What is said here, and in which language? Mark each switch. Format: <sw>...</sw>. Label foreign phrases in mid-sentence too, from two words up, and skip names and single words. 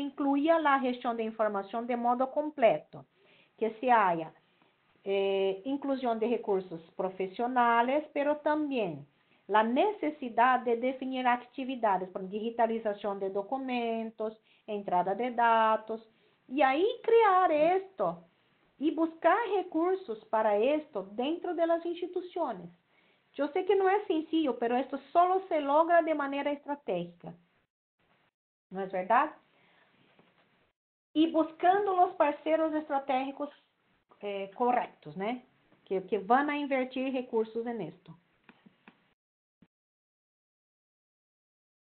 <pt>incluya a gestão de informação de modo completo,</pt> <es>que se haya</es> <pt>inclusão de recursos profissionais, pero também a necessidade de definir atividades para digitalização de documentos, entrada de dados, e aí criar esto e buscar recursos para</pt> <es>esto dentro de las</es> <pt>instituições. Eu sei que não é sencillo,</pt> <es>pero esto solo se logra</es> <pt>de maneira estratégica. Não é verdade? E buscando os parceiros estratégicos corretos, né? Que vão a invertir recursos nisto.</pt>